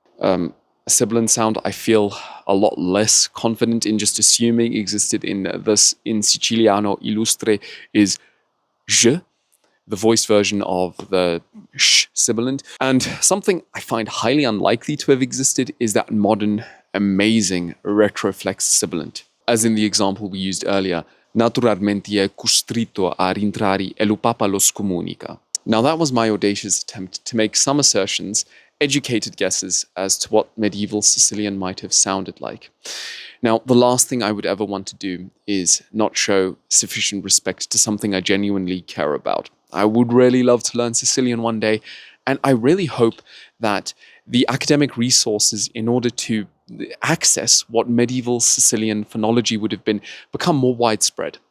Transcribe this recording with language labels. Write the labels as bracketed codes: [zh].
[en] A sibilant sound I feel a lot less confident in just assuming existed in Siciliano Illustre is je, the voiced version of the sh sibilant. And something I find highly unlikely to have existed is that modern, amazing retroflex sibilant. As in the example we used earlier, [it] naturalmente è costretto a rientrare e lo papa lo scomunica. [en] Now that was my audacious attempt to make some assertions, educated guesses as to what medieval Sicilian might have sounded like. Now, the last thing I would ever want to do is not show sufficient respect to something I genuinely care about. I would really love to learn Sicilian one day, and I really hope that the academic resources in order to access what medieval Sicilian phonology would have been become more widespread.